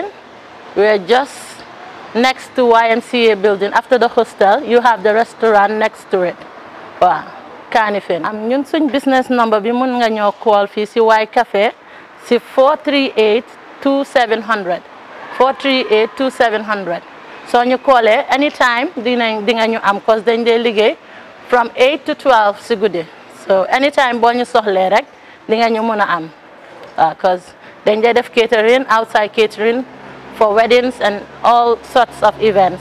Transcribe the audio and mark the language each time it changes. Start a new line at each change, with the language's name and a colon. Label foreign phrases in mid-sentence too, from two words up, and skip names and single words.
English: We're just next to YMCA building. After the hostel, you have the restaurant next to it. Wow, Kanifin.
Wolof: Ñun suñ
English: business number
Wolof: bi mun nga ñoo call fii si Y Café si 438-2700. 438-2700. So ñu callee anytime di nga ñu am cause dañ dee liggéey
English: from 8 to 12
Wolof: si guddi. So anytime boo ñu soxlee rek di nga ñu mën a am.
English: Because then they have catering, outside catering for weddings and all sorts of events.